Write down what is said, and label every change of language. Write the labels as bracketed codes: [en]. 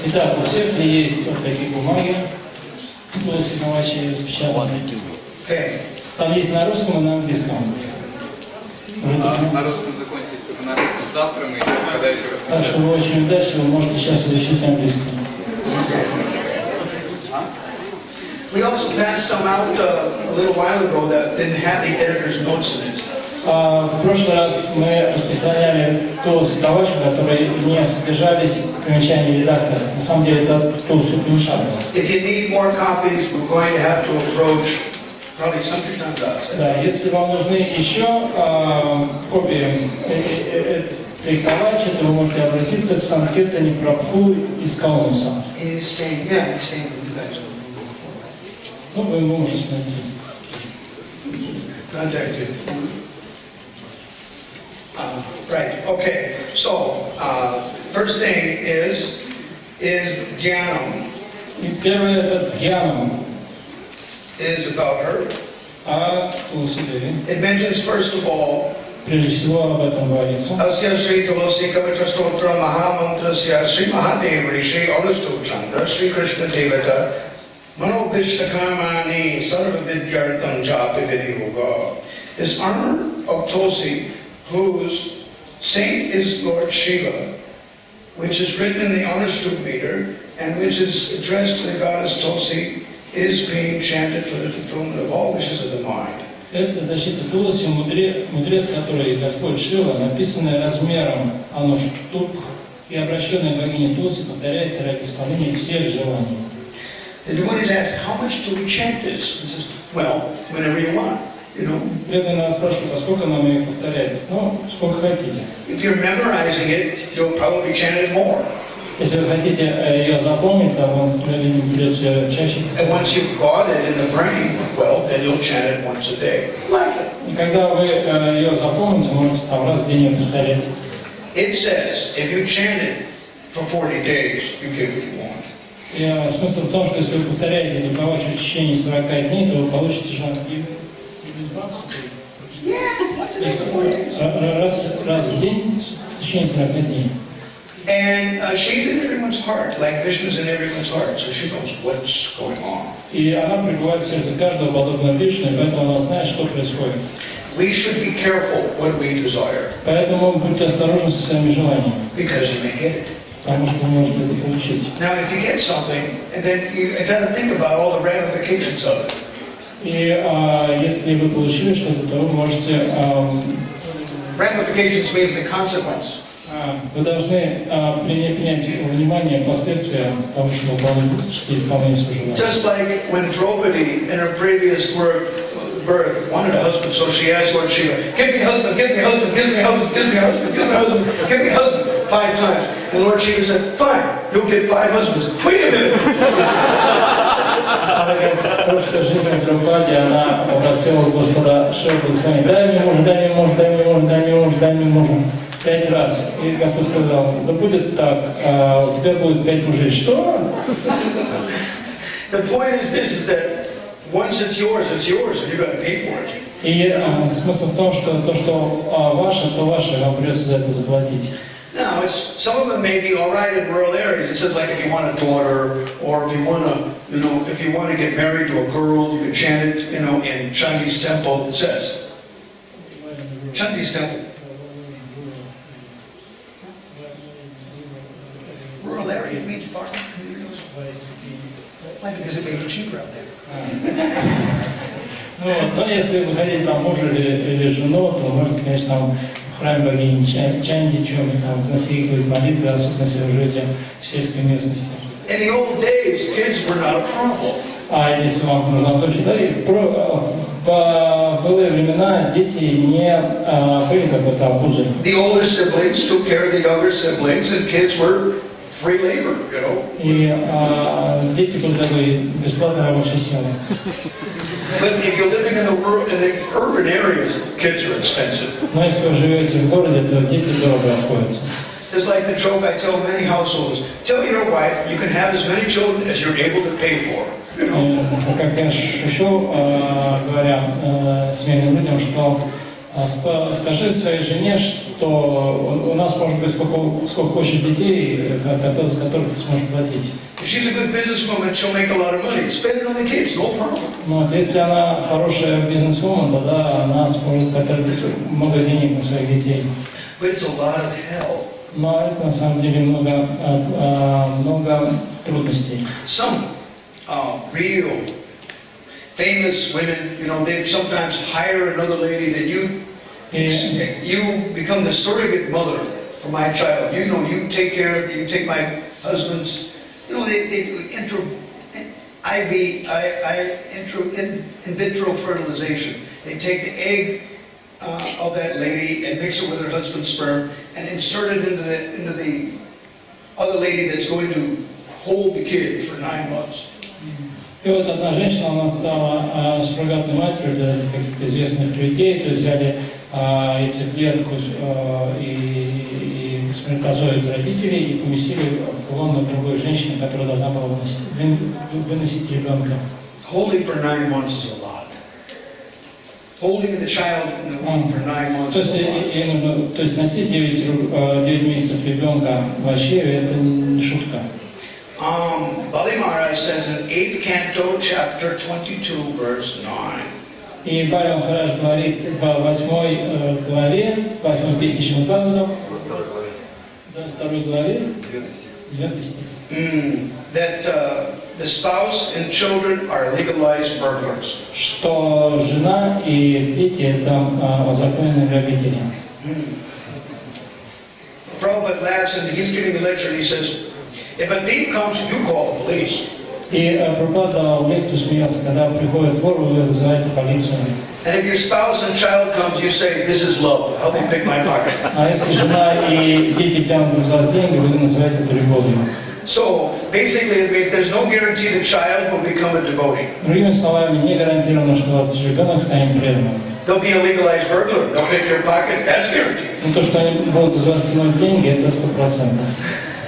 [ru] Итак, у всех ли есть вот такие бумаги с новосигновачей распечатанные? [en] Okay. [ru] Там есть на русском и на английском. На русском закончились, только на английском завтра мы когда еще Так что вы очень удачливы, вы можете сейчас изучить английский. [en] We also passed some out a little while ago that didn't have the editor's notes in it. [ru] В прошлый раз мы распространяли ту световачку, в которой не содержались примечания редактора. На самом деле это ту супермешалку. [en] If you need more copies, we're going to have to approach probably something like that. [ru] Да, если вам нужны еще копии этой калачи, то вы можете обратиться к Санкиртане Прабху из Каунаса. [en] He's staying with you guys. [ru] Ну, вы его можете найти. [en] Contact him. Right, okay. So, first thing is Dhyanam. [ru] И первое это Дхьянам, [en] Is about her. [ru] а Тулси-деви. [en] It mentions first of all [ru] Прежде всего об этом говорится. [sa] Asya Sri Tulasi Kavata Stotra Mahamantrasya Sri Mahadev Rishi Anustu Chandra Sri Krishna Devata Mano Vishnakamani Sarva Vidyartam Japi Vinyoga. [en] This honor of Tulsi, whose saint is Lord Shiva, which is written in the Anustu meter and which is addressed to the goddess Tulsi, is being chanted for the fulfillment of all wishes of the mind. [ru] Это защита Тулси, мудрец, который Господь Шива, написанный размером Ануштук и обращенный к богине Тулси, повторяется ради исполнения всех желаний. [en] The devotees ask, how much do we chant this? He says, well, whenever you want, you know. [ru] Преданные нас спрашивают, а сколько нам ее повторять? Ну, сколько хотите. [en] If you're memorizing it, you'll probably chant it more. [ru] Если вы хотите ее запомнить, то вам придется ее чаще. [en] And once you've got it in the brain, well, then you'll chant it once a day. Like it. [ru] И когда вы ее запомните, можете там раз в день ее повторять. [en] It says, if you chant it for 40 days, you get what you want. [ru] И смысл в том, что если вы повторяете эту кавачу в течение 40 дней, то вы получите же раз в день в течение 40 дней. [en] And she's in everyone's heart, like Vishnu's in everyone's heart, so she knows what's going on. [ru] И она пребывает в сердце каждого, подобно Вишну, и поэтому она знает, что происходит. [en] We should be careful what we desire, [ru] Поэтому будьте осторожны со своими желаниями, [en] because you may get it. [ru] потому что вы можете это получить. [en] Now, if you get something, and then you got to think about all the ramifications of it. [ru] И если вы получили что-то, то вы можете... [en] Ramifications means the consequence. [ru] Вы должны принять во внимание последствия того, что вы получите исполнение своего желания. [en] Just like when Draupadi, in her previous birth, wanted a husband, so she asked Lord Shiva, give me a husband, give me a husband, give me a husband, give me a husband, give me a husband, give me a husband, 5 times. And Lord Shiva said, fine, you'll get 5 husbands. Wait a minute! [ru] В прошлой жизни Драупади она попросила Господа Шиву, дай мне мужа, дай мне мужа, дай мне мужа, дай мне мужа, дай мне мужа. 5 раз. И Господь сказал, да будет так, у тебя будет 5 мужей. Что? [en] The point is this, is that once it's yours, and you got to pay for it. [ru] И смысл в том, что то, что ваше, то ваше, вам придется за это заплатить. [en] Now, Now, some of them may be all right in rural areas. It says like if you want a daughter, or if you want to get married to a girl, you can chant it, in Chandi's temple. It says Chandi's temple. Rural area, it means farming communities. Why? Because it may be cheaper out there. [ru] Но если заходить на мужа или жену, то можете, конечно, там в храме богини Чанди, там возносить молитвы, особенно если вы живете в сельской местности. [en] In the old days, kids were not a problem. [ru] А если вам нужно точно, да, и в былые времена дети не были как-то обузой. [en] The older siblings took care of the younger siblings, and kids were free labor, [ru] И дети были такой бесплатной рабочей силой. [en] But if you're living in the urban areas, kids are expensive. [ru] Но если вы живете в городе, то дети дорого обходятся. [en] It's like the joke I tell many households: tell your wife you can have as many children as you're able to pay for. [ru] Как я шучу, говоря семейным людям, что скажи своей жене, что у нас может быть сколько хочешь детей, за которых ты сможешь платить. [en] If she's a good businesswoman, she'll make a lot of money. Spend it on the kids, no problem. [ru] Но если она хорошая бизнесвумен, тогда она сможет потратить много денег на своих детей. [en] But it's a lot of hell. [ru] Но это на самом деле много трудностей. [en] Some real famous women, they sometimes hire another lady that you become the surrogate mother for my child. You take care of, you take my husband's, in vitro fertilization. They take the egg of that lady and mix it with her husband's sperm and insert it into the other lady that's going to hold the kid for 9 months. [ru] И вот одна женщина, она стала суррогатной матерью для каких-то известных людей, то есть взяли яйцеклетку и сперматозоид из родителей и поместили в лоно другой женщины, которая должна была выносить ребенка. [en] Holding for 9 months is a lot. Holding the child in the womb for 9 months is a lot. [ru] То есть носить 9 месяцев ребенка вообще это не шутка. [en] Bali Maharaj says in 8th canto, chapter 22, verse 9. [ru] И Бали Махарадж говорит в 8 главе, 8 песне Шримад-Бхагаватам, 22 главе, 9 стих. [en] That the spouse and children are legalized burglars. [ru] Что жена и дети это узаконенные грабители. [en] Prabhupada laughs and he's giving a lecture and he says, if a thief comes, you call the police. [ru] И Прабхупада в лекцию смеялся, когда приходит вор, вы вызываете полицию. [en] And if your spouse and child comes, you say, this is love. How they pick my pocket. [ru] А если жена и дети тянут из вас деньги, вы называете это любовью. [en] So basically, there's no guarantee the child will become a devotee. [ru] Другими словами, не гарантировано, что ваш ребенок станет преданным. [en] They'll be a legalized burglar. They'll pick your pocket. That's guaranteed. [ru] Но то, что они будут из вас тянуть деньги, это 100%.